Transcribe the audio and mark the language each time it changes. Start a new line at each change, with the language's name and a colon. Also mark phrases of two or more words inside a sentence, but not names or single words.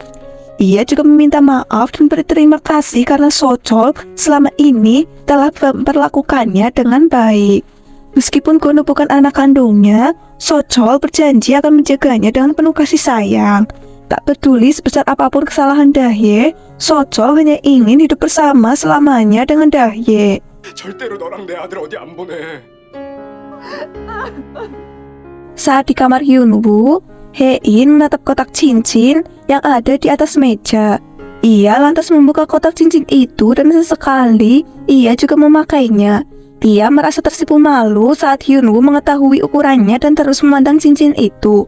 Indonesian: Ia juga meminta maaf dan berterima kasih karena Socol selama ini telah memperlakukannya dengan baik. Meskipun Gonu bukan anak kandungnya, Socol berjanji akan menjaganya dengan penuh kasih sayang. Tak peduli sebesar apapun kesalahan Dahye, Socol hanya ingin hidup bersama selamanya dengan Dahye.
Korean: 절대로 너랑 내 아들 어디 안 보내.
Indonesian: Saat di kamar Hyunwoo, Hein menatap kotak cincin yang ada di atas meja. Ia lantas membuka kotak cincin itu dan sesekali ia juga memakainya. Ia merasa tersipu malu saat Hyunwoo mengetahui ukurannya dan terus memandang cincin itu.